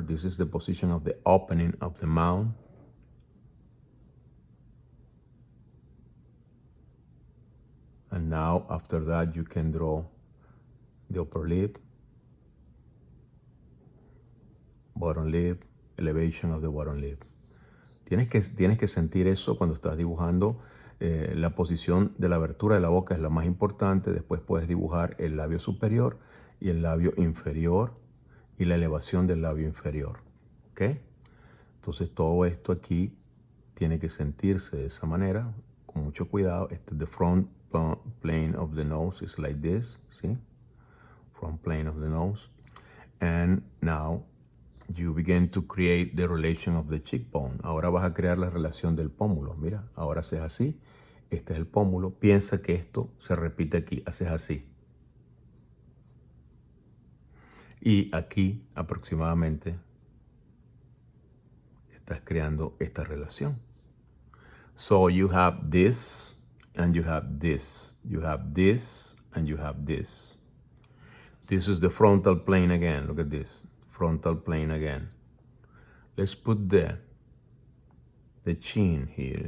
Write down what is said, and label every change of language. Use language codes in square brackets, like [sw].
[en] This is the position of the opening of the mouth. And now, after that, you can draw the upper lip, bottom lip, elevation of the bottom lip. [es] Tienes que sentir eso cuando estás dibujando. La posición de la abertura de la boca es la más importante. Después puedes dibujar el labio superior y el labio inferior y la elevación del labio inferior. ¿Ok? Entonces todo esto aquí tiene que sentirse de esa manera, con mucho cuidado. [en] The front plane of the nose is like this, ¿sí? Front plane of the nose. And now you begin to create the relation of the cheekbone. [es] Ahora vas a crear la relación del pómulo. Mira, ahora haces así. Este es el pómulo. Piensa que esto se repite aquí. Haces así. Y aquí aproximadamente estás creando esta relación. [en] So you have this and you have this. You have this and you have this. This is the frontal plane again. Look at this. Frontal plane again. Let's put the chin here.